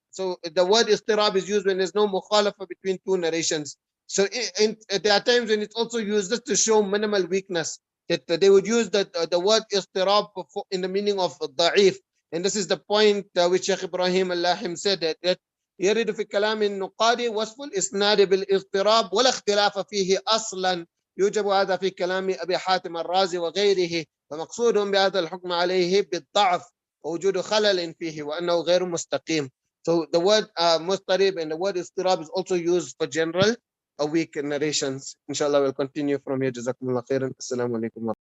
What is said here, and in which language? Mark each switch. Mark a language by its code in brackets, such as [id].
[en] So the word Iḍṭirāb is used when there's no mukhalafa between 2 narrations. So there are times when it's also used just to show minimal weakness, that they would use the word Iḍṭirāb in the meaning of da'if. And this is the point which Shaykh Ibrahim al-Lahim said, that [ar] يرد في كلام النقاد وصف الإسناد بالاضطراب ولا اختلاف فيه أصلا يوجب هذا في كلام أبي حاتم الرازي وغيره فمقصودهم بهذا الحكم عليه بالضعف ووجود خلل فيه وأنه غير مستقيم. [en] So the word مضطرب and the word اضطراب is also used for general weak narrations. Inshallah, we'll continue from here. [ar] جزاكم الله خيرا. السلام عليكم.